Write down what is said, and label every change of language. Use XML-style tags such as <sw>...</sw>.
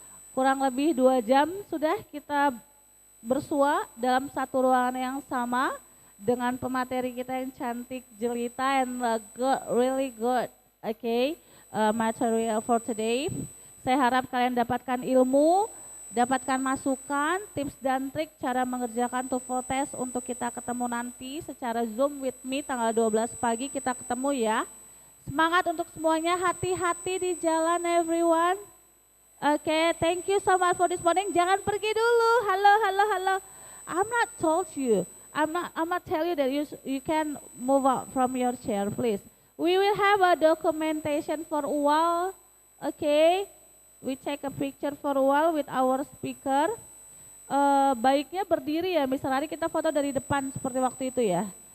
<id>Kurang lebih 2 jam sudah kita bersua dalam satu ruangan yang sama dengan pemateri kita yang cantik, jelita,</id> <en>and really good, okay, material for today.</en> <id>Saya harap kalian dapatkan ilmu, dapatkan masukan, tips dan trik cara mengerjakan TOEFL test untuk kita ketemu nanti secara Zoom</id> <en>with me</en> <id>tanggal 12 pagi kita ketemu ya. Semangat untuk semuanya, hati-hati di jalan</id> <en>everyone. Oke, thank you so much for this morning.</en> <id>Jangan pergi dulu.</id> <en>Halo. I'm not told you. I'm not tell you that you can move out from your chair, please. We will have a documentation for a while. Okay, we take a picture for a while with our speaker.</en> <id>Baiknya berdiri ya, Miss Rari, kita foto dari depan seperti waktu itu ya.</id>